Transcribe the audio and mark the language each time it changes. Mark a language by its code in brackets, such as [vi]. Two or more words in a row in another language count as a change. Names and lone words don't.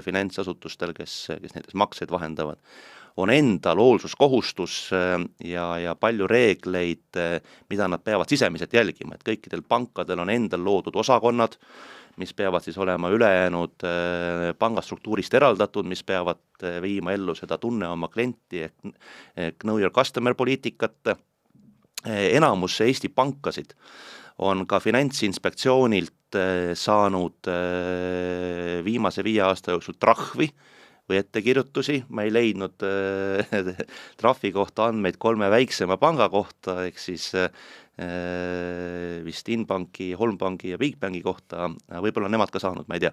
[et] finantsasutustel, kes näiteks makseid vahendavad, on endal hoolsuskohustus ja palju reegleid, mida nad peavad sisemiselt jälgima, et kõikidel pankadel on endal loodud osakonnad, mis peavad siis olema ülejäänud pangastruktuurist eraldatud, mis peavad viima ellu seda tunne oma klienti ehk [en] know your customer [et] poliitikat. Enamus Eesti pankasid on ka Finantsinspektsioonilt saanud viimase 5 aasta jooksul trahvi või ettekirjutusi, ma ei leidnud trahvi kohta andmeid 3 väiksema panga kohta, ehk siis vist Inbanki, Holmbanki ja Bigbanki kohta, võib-olla nemad ka saanud, ma ei tea.